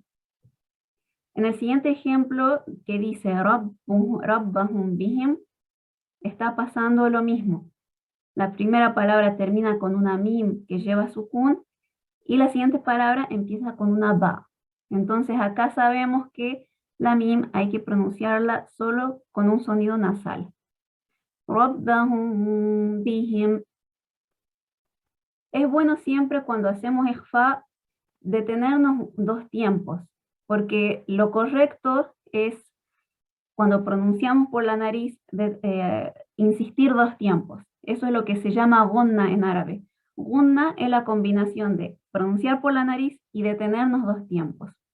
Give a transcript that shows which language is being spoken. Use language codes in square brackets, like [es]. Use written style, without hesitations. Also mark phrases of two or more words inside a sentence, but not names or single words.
[es] En el siguiente ejemplo que dice [ar] ربهم بهم, [es] está pasando lo mismo. La primera palabra termina con una mim que lleva sukun y la siguiente palabra empieza con una ba. Entonces acá sabemos que la mim hay que pronunciarla solo con un sonido nasal. [ar] ربهم بهم. [es] Es bueno siempre cuando hacemos ikhfa detenernos dos tiempos. porque lo correcto es, cuando pronunciamos por la nariz, insistir 2 tiempos. Eso es lo que se llama gunna en árabe. Gunna es la combinación de pronunciar por la nariz y detenernos 2 tiempos.